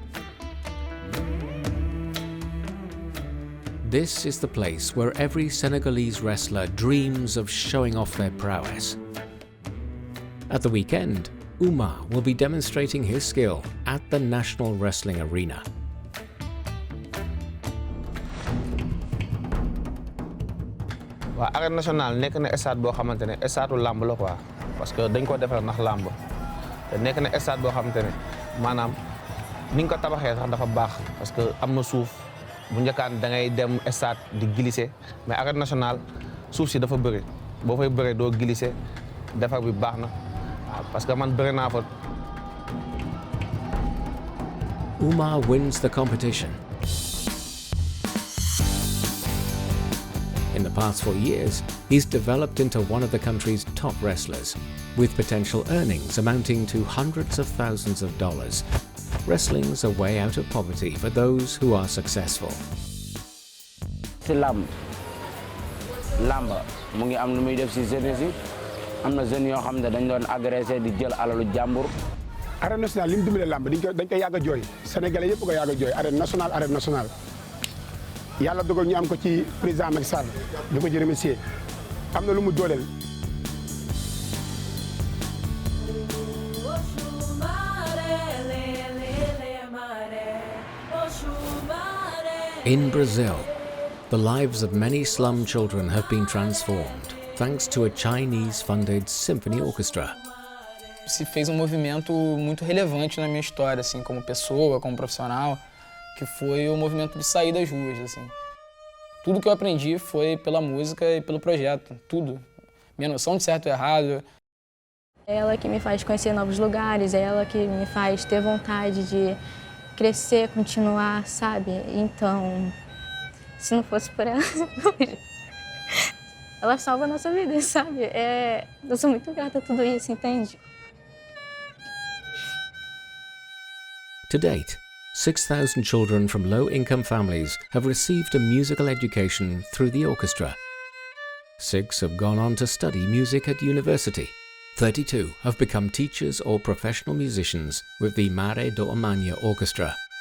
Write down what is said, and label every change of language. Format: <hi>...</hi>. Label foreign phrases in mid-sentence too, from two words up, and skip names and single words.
<en>This is the place where every Senegalese wrestler dreams of showing off their prowess. At the weekend, Oumar will be demonstrating his skill at the National Wrestling Arena.</en> <wo>Waa</wo> <fr>arène nationale</fr> <wo>nekk na stade boo xamante ne stade làmb la quoi</wo> <fr>parce que</fr> <wo>dañ ko defal ndax làmb te nekk na stade boo xamante ne maanaam ni nga ko tabaxee sax dafa baax parce que am na suuf bu njëkkaan da ngay dem stade di glisser</wo> <fr>mais arène nationale</fr> <wo>suuf si dafa bëri boo fay bëree doo glisser defar bi baax na</wo> <fr>parce que</fr> <wo>man bëri naa fa.</wo> <en>Oumar wins the competition. In the past 4 years, he's developed into one of the country's top wrestlers, with potential earnings amounting to hundreds of thousands of dollars. Wrestling's a way out of poverty for those who are successful.</en> <wo>Lamba mu ngi am lu muy def ci jeunesse yi am na jeunes yoo xam ne dañ doon agressé di jël alalu jàmbur.</wo> <fr>Arène nationale</fr> <wo>li mu dimbale lamb dañ koy yàgg a jooy sénégalais yëpp ko yàgg a jooy arène nationale yàlla dogal ñu am ko ci président Macky Sall di ko ci remercier am na lu mu dooleel.</wo> <en>In Brazil, the lives of many slum children have been transformed thanks to a Chinese-funded symphony orchestra.</en> <pt>Se fez movimento muito relevante na minha história, assim, como pessoa, como profissional, que foi o movimento de sair das ruas, assim. Tudo que eu aprendi foi pela música e pelo projeto, tudo. Minha noção de certo e errado. É ela que me faz conhecer novos lugares, é ela que me faz ter vontade de crescer, continuar, sabe? Então, se não fosse por ela, ela salva a nossa vida, sabe? Eu sou muito grata a tudo isso, entende?</pt> <en>To date, 6,000 children from low-income families have received a musical education through the orchestra. 6 have gone on to study music at university. 32 have become teachers or professional musicians with the Mare do Amanhã Orchestra.</en>